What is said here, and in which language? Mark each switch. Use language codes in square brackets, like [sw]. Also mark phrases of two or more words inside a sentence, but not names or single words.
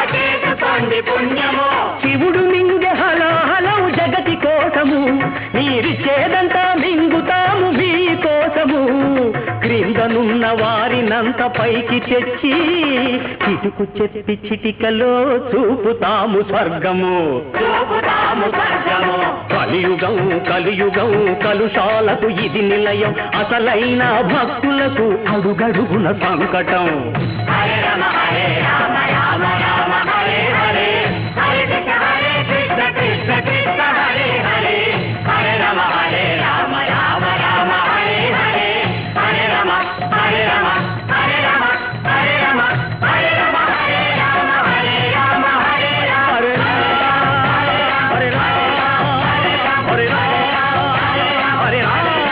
[te] శివుడు మింగె హలాహలం జగతి కోసము మీరిచ్చేదంతా మింగుతాము మీ కోసము క్రిందనున్న వారినంత పైకి తెచ్చి చిటుకు చెప్పి చిటికలో చూపుతాము స్వర్గము కలియుగం కలియుగం కలుషాలకు ఇది నిలయం అసలైన భక్తులకు అడుగడుగున సంకటం [sa] హరే రామ రామ రామ హరే హరే హరే కృష్ణ కృష్ణ కృష్ణ హరే హరే హరే రామ రామ రామ హరే హరే హరే రామ హరే రామ హరే రామ హరే రామ హరే రామ హరే రామ హరే రామ హరే రామ హరే రామ హరే రామ హరే రామ హరే రామ